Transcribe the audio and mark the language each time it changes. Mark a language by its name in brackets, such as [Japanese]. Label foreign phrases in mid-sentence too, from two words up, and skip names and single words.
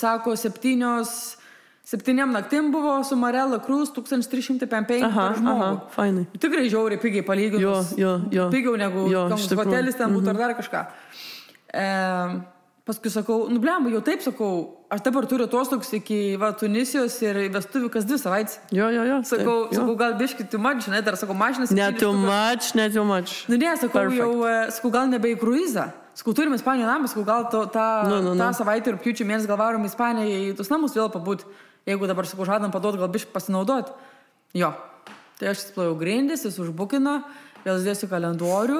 [Lithuanian] Sako, 7 7 naktim buvo su Marella Cruise 1305 per žmogų. Aha, fainai. Tikrai žiauriai pigiai palyginus. Jo. Pigiau negu hotelis ten būtų ar dar kažką. Paskui sakau, blemba, jau taip sakau, aš dabar turiu atostogas iki Tunisijos ir vestuvių kas 2 savaitės. Jo. Sakau, gal biškit [English] too much, [Lithuanian] žinai, dar sakau, mašinas. [English] Net too much. [Lithuanian] Nu ne, sakau, sakau, gal nebe į kruizą. Sakau, turim Ispaniją namą, sakau, gal tą savaitę ir rugpjūčio mėnesį gal varom į Ispaniją į tus namus vėl pabūt. Jeigu dabar, sakau, žadam paduot, gal biškit pasinaudot. Jo. Tai aš įsplojau grindis, jis užbukino, vėl dėsiu kalendorių.